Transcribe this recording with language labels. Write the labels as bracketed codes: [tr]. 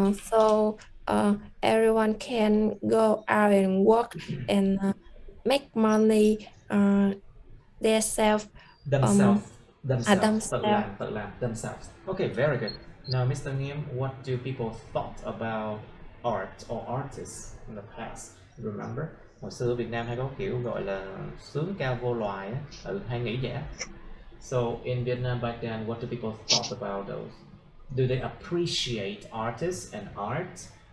[en] So everyone can go out and work and make money themselves. Themselves. Themselves. [vi] Tự làm, [en] themselves. Okay, very good. Now, Mr. Nghiêm, what do people thought about art or artists in the past? Remember? [vi] Hồi xưa Việt Nam hay có kiểu gọi là sướng cao vô loài á, hay nghĩ vậy á. [en] So in Vietnam back then, what do people thought about those? Do they appreciate artists and art?